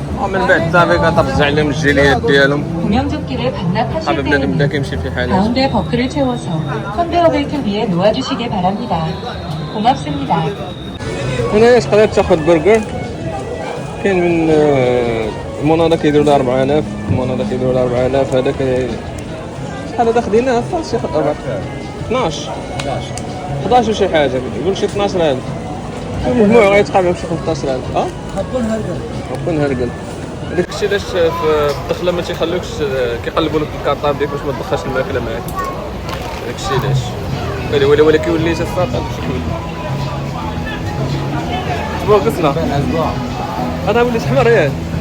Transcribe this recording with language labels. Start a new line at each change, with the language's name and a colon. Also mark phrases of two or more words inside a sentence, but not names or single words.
Arabic: من بعد صافي كترجع لهم الجيليات ديالهم.
Korean: 구명조끼를
Arabic: صافي
Korean: 반납하실
Arabic: بنادم بدا
Korean: 때에는
Arabic: كيمشي في حاله.
Korean: 가운데 버클을 채워서 컨베어 벨트 위에 놓아주시길 바랍니다. 고맙습니다.
Arabic: هنايا تقدر تاخذ برجر كاين من المونادا كيديروا له 4000 المونادا كيديروا له 4000 هذاك شحال هذا خديناه شي 12 11 وشي حاجه يقول شي 12000 المجموع غيتقابل بشي 15000 هبون هرقل داك الشيء علاش في الدخله ما تيخليوكش كيقلبوا لك الكارطاب ديالك باش ما تدخلش الماكله معاك داك الشيء علاش ولا كيولي حتى الساط هذا الشيء كيولي اسبوع قصنا هذا وليت حمر ياك